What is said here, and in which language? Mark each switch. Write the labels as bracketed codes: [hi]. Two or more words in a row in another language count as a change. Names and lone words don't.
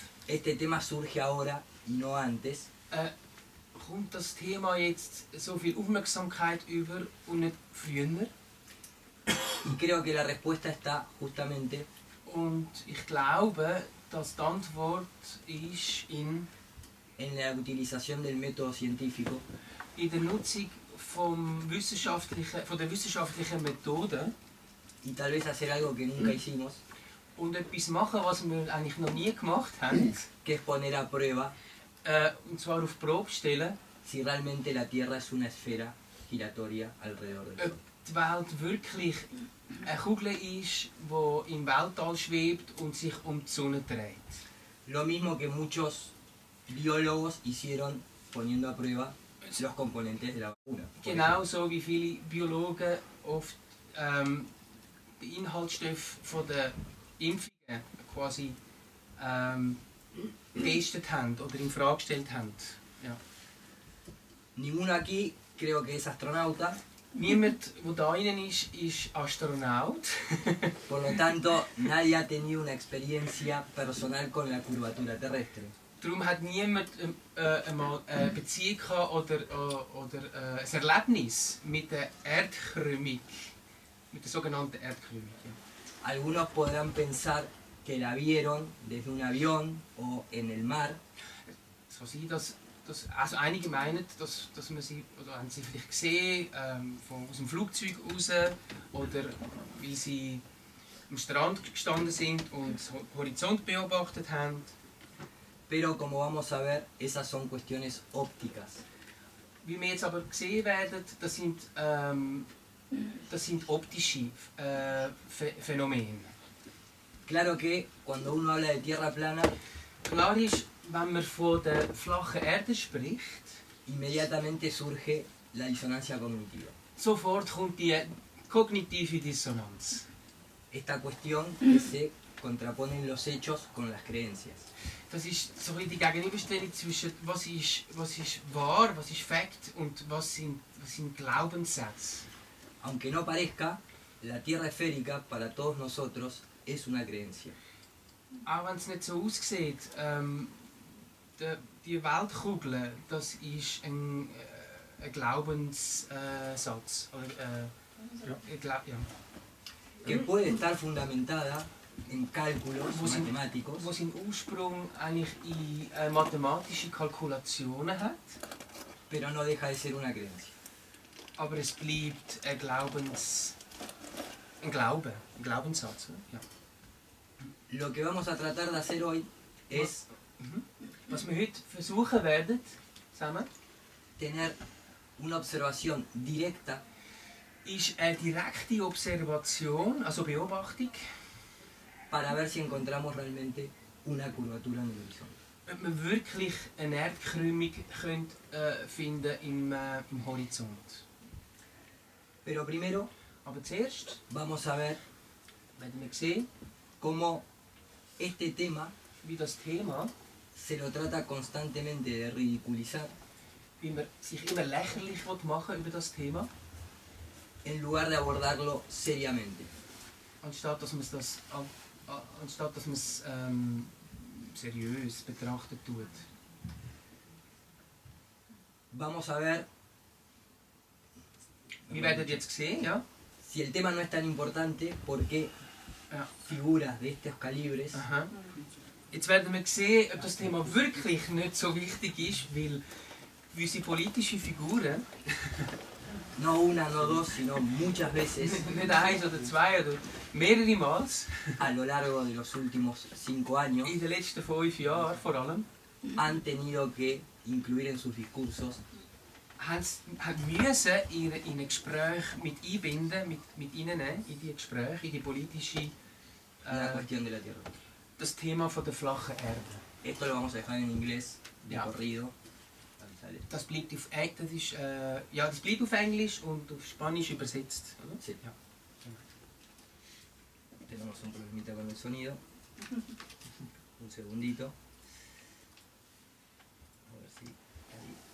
[es] este tema surge ahora y no antes. [de] kommt das Thema jetzt so viel Aufmerksamkeit über und nicht früher. [es] Y creo que la respuesta está justamente [de] Und ich glaube, dass die Antwort ist [es] en la utilización del método científico [de] in der Nutzung von der wissenschaftlichen Methode [es] y tal vez hacer algo que nunca hicimos, [de] und etwas machen, was wir eigentlich noch nie gemacht haben. [es] que es poner a prueba [de] Und zwar auf die Probe stellen, [es] si realmente la Tierra es una esfera giratoria alrededor del [de] ob [es] Sol. [de] die Welt wirklich eine Kugel ist, die im Weltall schwebt und sich um die Sonne dreht. [es] Lo mismo que muchos biólogos hicieron poniendo a prueba los componentes de la vacuna. por [de] Genauso wie viele Biologen oft die Inhaltsstoffe von der Impfungen quasi getestet haben oder in Frage gestellt haben. Ja. [es] Ninguno aquí creo que es astronauta, [de] Niemand, der da drin ist Astronaut. [es] por lo tanto nadie ha tenido una experiencia personal con la curvatura terrestre. [de] Darum hat niemand einmal eine Beziehung gehabt oder ein Erlebnis mit der Erdkrümmung, mit der sogenannten Erdkrümmung. Ja. [es] Algunos podrán pensar que la vieron desde un avión o en el mar, [de] Es kann sein, dass also einige meinen, dass man sie, oder haben sie vielleicht gesehen, aus dem Flugzeug raus, oder weil sie am Strand gestanden sind und den Horizont beobachtet haben. [es] Pero como vamos a ver, esas son cuestiones ópticas. [de] Wie wir jetzt aber sehen werden, das sind optische Phänomene. [es] Claro que cuando uno habla de tierra plana, [de] Klar ist, wenn man von der flachen Erde spricht, [es] inmediatamente surge la disonancia cognitiva. [de] sofort kommt die kognitive Dissonanz. [es] Esta cuestión que se contraponen los hechos con las creencias. [de] Das ist so die Gegenüberstellung zwischen was ist wahr, was ist Fakt und was sind Glaubenssätze. [es] Aunque no parezca, la tierra esférica para todos nosotros es una creencia. [de] Auch wenn es nicht so aussieht, die Weltkugel, das ist ein Glaubenssatz. Ja. [es] Que puede estar fundamentada en cálculos matemáticos, [de] Wo seinen Ursprung eigentlich in mathematische Kalkulationen hat, [es] pero no deja de ser una creencia. [de] aber es bleibt ein Glaubenssatz. Oder? Ja. [es] Lo que vamos a tratar de hacer hoy es [de] Was wir heute versuchen werden, zusammen, [es] tener una observación directa [de] ist eine direkte Observation, also Beobachtung, [es] para ver si encontramos realmente una curvatura en el horizonte. [de] ob man wirklich eine Erdkrümmung finden im Horizont. [es] Pero primero [de] Aber zuerst [es] vamos a ver [de] werden wir sehen, [es] cómo este tema [de] wie das Thema, [es] se lo trata constantemente de ridiculizar [de] wie man sich immer lächerlich machen will über das Thema, [es] en lugar de abordarlo seriamente. [de] anstatt dass man es seriös betrachtet tut. [es] Vamos a ver [de] Wir werden jetzt sehen, ja? [es] si el tema no es tan importante, por qué [de] Ja. [es] figuras de estos calibres Aha. [de] Jetzt werden wir sehen, ob das Thema wirklich nicht so wichtig ist, weil unsere politischen Figuren, [es] no una, no dos, sino muchas veces [de] nicht eins oder zwei oder mehrere Mal, [es] a lo largo de los últimos 5 años [de] in den letzten 5 Jahren vor allem, [es] han tenido que incluir en sus discursos [de] haben müssen in ein Gespräch mit einbinden, mit ihnen in die Gespräche, in die politische, [es] la cuestión de la Tierra. [de] das Thema von der flachen Erde. [es] Esto lo vamos a dejar en inglés, de [de] Ja. [es] corrido. [de] Das bleibt auf das bleibt auf Englisch und auf Spanisch übersetzt. Oder? [es] Sí. [de] Ja. [es] Tenemos un problemita con el sonido. Un segundito. A ver si ahí.